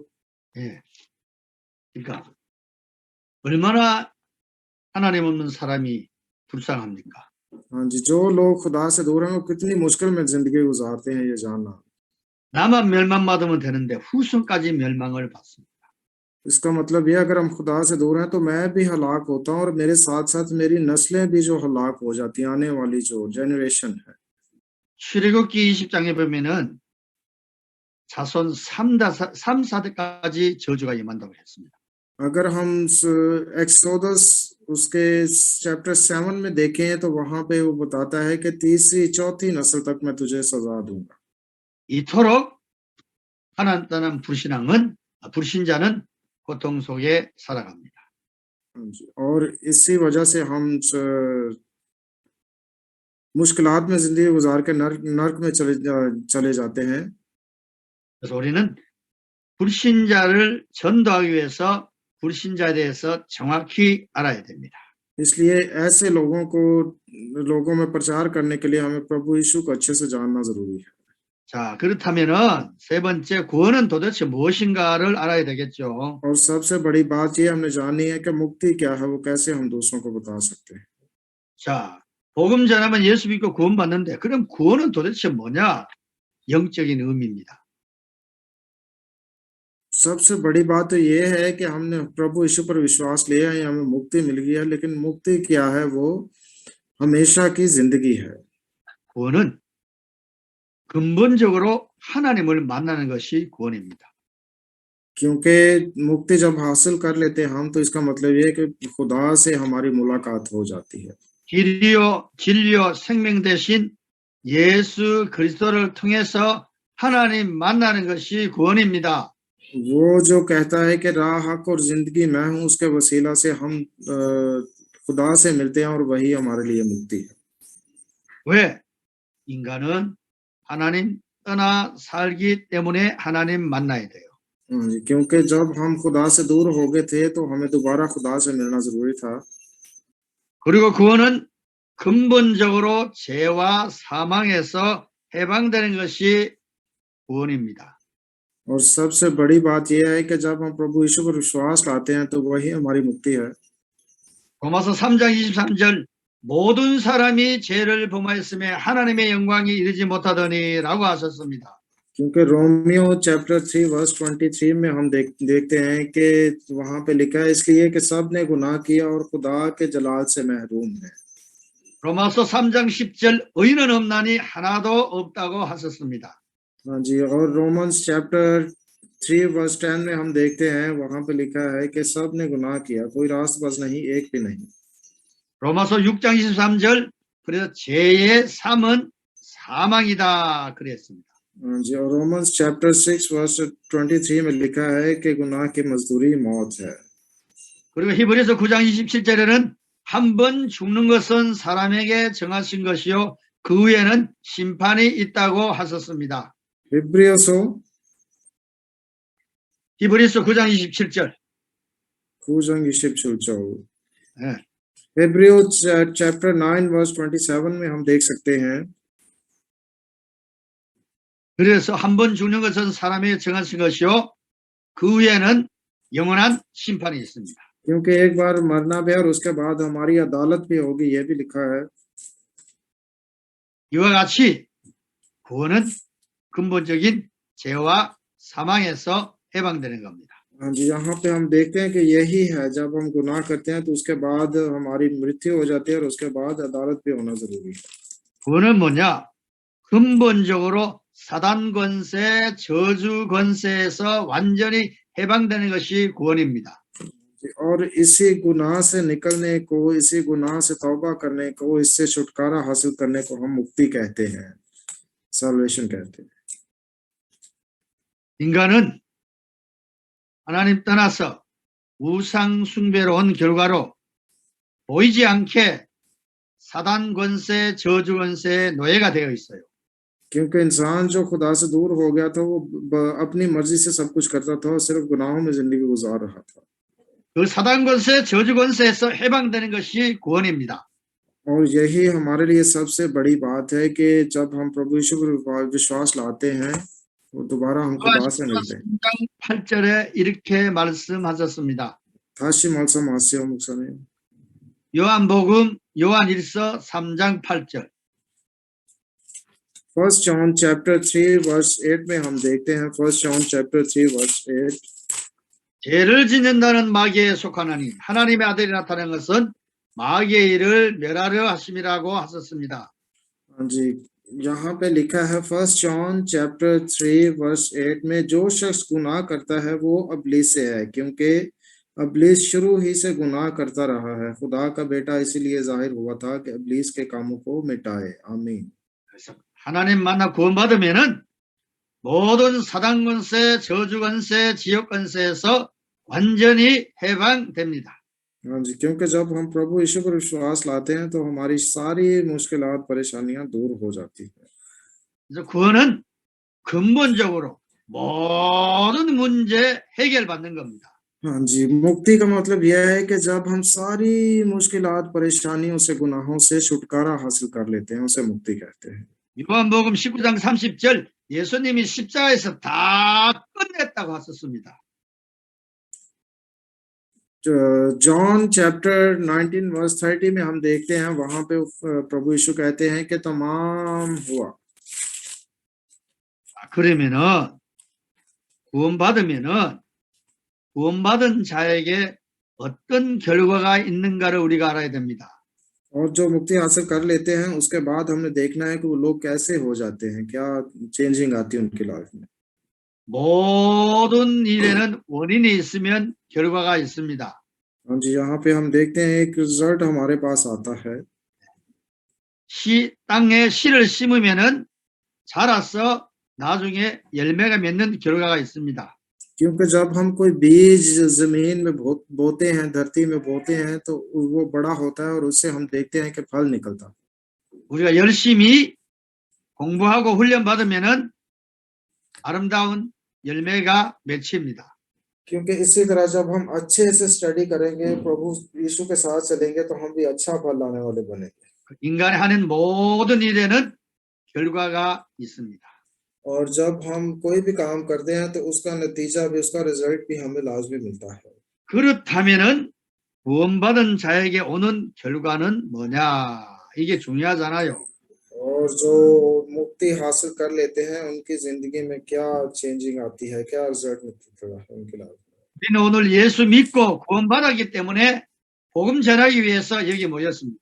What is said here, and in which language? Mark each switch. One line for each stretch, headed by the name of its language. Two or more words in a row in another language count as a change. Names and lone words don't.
Korean: 예. 그러니까 얼마나 하나님 없는 사람이 불쌍합니까?
Hindi: हाँ जी, जो लोग खुदा से दूर हैं वो कितनी मुश्किल में जिंदगी गुजारते हैं ये जानना।
Korean: 나만 멸망받으면 되는데 후손까지 멸망을 받습니다.
Hindi: इसका मतलब ये अगर हम खुदा से दूर हैं तो मैं भी हलाक होता हूँ और मेरे साथ साथ मेरी नस्लें भी जो हलाक हो जाती हैं, आने वाली जो जनरेशन है।
Korean: 출애굽기 20장에 보면은 자손 3, 4대까지 저주가 임한다고 했습니다.
Hindi: अगर हम एक्सोडस उसके चैप्टर 7 में देखें तो वहां पे वो बताता है कि तीसरी चौथी नस्ल तक मैं तुझे सजा दूंगा।
Korean: 이토록 하나님 떠난 불신자는 고통 속에 살아갑니다.
Hindi: और इसी वजह से हम मुश्किलात में जिंदगी गुजार के नर्क में चले जाते हैं।
Korean: 그래서 우리는 불신자를 전도하기 위해서 불신자에 대해서 정확히 알아야 됩니다.
Hindi: इसलिए ऐसे लोगों में प्रचार करने के लिए हमें प्रभु यीशु को अच्छे से जानना जरूरी है।
Korean: 자, 그렇다면은 세 번째 구원은 도대체 무엇인가를 알아야 되겠죠.
Hindi: और सबसे बड़ी बात ये हमने जाननी है कि मुक्ति क्या है, वो कैसे हम दूसरों को बता सकते हैं।
Korean: 자, 복음 전하면 예수 믿고 구원받는데 그럼 구원은 도대체 뭐냐? 영적인 의미입니다.
Hindi: सबसे बड़ी बात तो ये है कि हमने प्रभु यीशु पर विश्वास लिया है, हमें मुक्ति मिल गई है, लेकिन मुक्ति क्या है? वो हमेशा की जिंदगी है।
Korean: 구원은 근본적으로 하나님을 만나는 것이 구원입니다.
Hindi: क्योंकि मुक्ति जब हासिल कर लेते हैं हम तो इसका मतलब ये है कि खुदा से हमारी मुलाकात हो जाती है।
Korean: 길이요 진리요 생명 대신 예수 그리스도를 통해서 하나님 만나는 것이 구원입니다.
Hindi: वो जो कहता है कि राह हक और जिंदगी मैं हूं, उसके वसीला से हम खुदा से मिलते हैं और वही हमारे लिए मुक्ति है।
Korean: 왜? 인간은 하나님 떠나 살기 때문에 하나님 만나야 돼요.
Hindi: क्योंकि जब हम खुदा से दूर हो गए थे तो हमें दोबारा खुदा से मिलना जरूरी था।
Korean: 그리고 구원은 근본적으로 죄와 사망에서 해방되는 것이 구원입니다.
Hindi: और सबसे बड़ी बात यह है कि जब हम प्रभु यीशु पर विश्वास लाते हैं तो वही हमारी मुक्ति है।
Korean: 로마서 3장 23절 모든 사람이 죄를 범하였음에 하나님의 영광이 이르지 못하더니라고 하셨습니다.
Hindi: क्योंकि रोमियो
English: chapter 3 verse 23
Hindi: में हम देखते हैं कि वहां पे लिखा है इसलिए कि सब ने गुनाह किया और खुदा के जलाल से महरूम है।
Korean: 로마서 3장 10절 의인은 없나니 하나도 없다고 하셨습니다.
Hindi: हाँ जी, और
English: Romans chapter 3 verse 10
Hindi: में हम देखते हैं वहां पे लिखा है कि सब ने गुनाह किया, कोई रास्तबाज नहीं, एक भी नहीं।
Korean: 로마서 6장 23절 그래서 죄의 삶은 사망이다 그랬습니다.
Hindi: हाँ जी, और
English: Romans chapter 6 verse 23
Hindi: में लिखा है कि गुनाह की मजदूरी मौत है।
Korean: 그리고 히브리서 9장 27절에는 한 번 죽는 것은 사람에게 정하신 것이요 그 후에는 심판이 있다고 하셨습니다. 히브리서 9장 27절. 9장 27절। 네.
Hindi: हिब्रियो
English: chapter 9 verse 27
Hindi: में हम देख सकते हैं
Korean: 그래서 한 번 죽는 것은 사람에게 정하신 것이요 그 후에는 영원한 심판이 있습니다.
Hindi: क्योंकि एक बार मरना भी है और उसके बाद हमारी अदालत भी होगी, ये भी लिखा है।
Korean: 이와 같이 구원은 근본적인 죄와 사망에서 해방되는 겁니다.
Hindi: हाँ जी, यहाँ पे हम देखते हैं कि यही है, जब हम गुनाह करते हैं तो उसके बाद हमारी मृत्यु हो जाती है और उसके बाद अदालत भी होना जरूरी है।
Korean: 구원은 뭐냐? 근본적으로 사단 권세, 저주 권세에서 완전히 해방되는 것이 구원입니다.
Hindi: और इसी गुनाह से निकलने को, इसी गुनाह से तौबा करने को, इससे छुटकारा हासिल करने को हम मुक्ति कहते हैं, सल्वेशन कहते हैं।
Korean: 인간은 하나님 떠나서 우상 숭배로 온 결과로 보이지 않게 사단 권세, 저주 권세의 노예가 되어 있어요.
Hindi: क्योंकि इंसान जो खुदा से दूर हो गया था, वो अपनी मर्जी से सब कुछ करता था और सिर्फ गुनाहों में जिंदगी गुजार रहा था।
Korean: 그 사단 권세, 저주 권세에서 해방되는 것이 구원입니다.
Hindi: और यही हमारे लिए सबसे बड़ी बात है कि जब हम प्रभु यीशु पर विश्वास लाते हैं, वो दोबारा हम खुदा से मिलते हैं।
Korean: 3장 8절에 이렇게 말씀하셨습니다. 다시 말씀하세요, 목사님. 요한복음 요한일서 3장 8절.
English: First John chapter 3 verse 8
Hindi: में हम देखते हैं,
English: First John chapter 3 verse 8,
Korean: 죄를 짓는다는 마귀에 속하나니 하나님의 아들이 나타난 것은 마귀의 일을 멸하려 하심이라고 하셨습니다.
Hindi: हाँ जी, यहाँ पे लिखा है
English: First John chapter 3 verse 8
Hindi: में, जो शख्स गुनाह करता है वो अब्लीस से है, क्योंकि अब्लीस शुरू ही से गुनाह करता रहा है। खुदा का बेटा इसीलिए जाहिर हुआ था कि अब्लीस के कामों को मिटाए। आमीन।
Korean: 그래서 하나님 만나 구원받으면은 모든 사단 권세, 저주 권세, 지역 권세에서 완전히 해방됩니다.
Hindi: हाँ जी, क्योंकि जब हम प्रभु यीशु पर विश्वास लाते हैं तो हमारी सारी मुश्किलात, परेशानियां दूर हो जाती है।
Korean: 그래서 구원은 근본적으로 모든 문제 해결받는 겁니다.
Hindi: हाँ जी, मुक्ति का मतलब यह है कि जब हम सारी मुश्किलात, परेशानियों से, गुनाहों से छुटकारा हासिल कर लेते हैं, उसे मुक्ति कहते हैं।
Korean: 요한복음 19장 30절 예수님이 십자가에서 다 끝냈다고 하셨습니다.
English: John chapter 19 verse 30
Hindi: में हम देखते हैं, वहां पे प्रभु यीशु कहते हैं कि तमाम हुआ।
Korean: 그러면은 구원받으면은 구원받은 자에게 어떤 결과가 있는가를 우리가 알아야 됩니다.
Hindi: और जो मुक्ति हासिल कर लेते हैं उसके बाद हमने देखना है कि वो लोग कैसे हो जाते हैं, क्या चेंजिंग आती है उनकी लाइफ में।
Korean: 모든 일에는 원인이 있으면 결과가 있습니다.
Hindi: हाँ जी, यहाँ पे हम देखते हैं एक रिजल्ट हमारे पास आता है।
Korean: 땅에 씨를 심으면은 자라서 나중에 열매가 맺는 결과가 있습니다.
Hindi: क्योंकि जब हम कोई बीज जमीन में बोते हैं, धरती में बोते हैं, तो वो बड़ा होता है और उससे हम देखते हैं कि फल निकलता है।
Korean: 우리가 열심히 공부하고 훈련 받으면은 아름다운 열매가 맺힙니다.
Hindi: क्योंकि इसी तरह जब हम अच्छे से स्टडी करेंगे, प्रभु यीशु के साथ चलेंगे, तो हम भी अच्छा फल लाने वाले बनेंगे।
Korean: 인간이 하는 모든 일에는 결과가 있습니다.
Hindi: और जब हम कोई भी काम करते हैं तो उसका नतीजा भी, उसका रिजल्ट भी हमें लाजमी मिलता है।
Korean: 그렇다면은 구원받은 자에게 오는 결과는 뭐냐? 이게 중요하잖아요.
Hindi: और जो मुक्ति हासिल कर लेते हैं उनकी जिंदगी में क्या चेंजिंग आती है, क्या रिजल्ट मिलता है उनकी लाइफ में।
Korean: 우리는 오늘 예수 믿고 구원받았기 때문에 복음 전하기 위해서 여기 모였습니다.